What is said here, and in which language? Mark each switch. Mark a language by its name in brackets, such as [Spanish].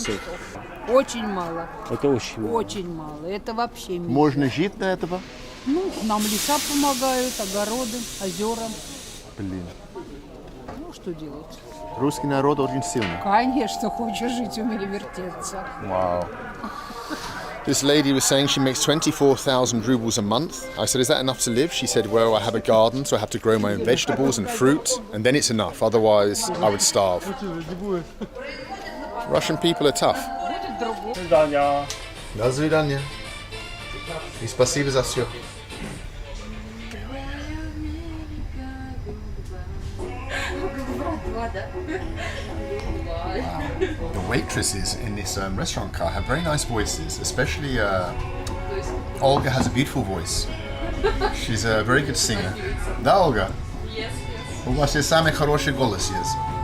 [Russian] часов. Очень мало. Это очень мало. Очень мало. Это вообще мало. Можно жить на этого? Ну, нам леса помогают, огороды, озера. Блин. Ну, что делать? Русский народ очень сильный. Конечно, хочешь жить, умели вертеться. [English] Wow. This lady was saying she makes 24,000 rubles a month. I said, is that enough to live? She said, well, I have a garden, so I have to grow my own vegetables and fruit, and then it's enough. Otherwise, I would starve. Russian people are tough. [Russian] Свидания. До свидания. И спасибо за все. [English] The waitresses in this restaurant car have very nice voices, especially Olga has a beautiful voice. She's a very good singer. [Russian] Да, [English] Olga? Yes, yes. [Russian] У вас есть самый хороший голос есть.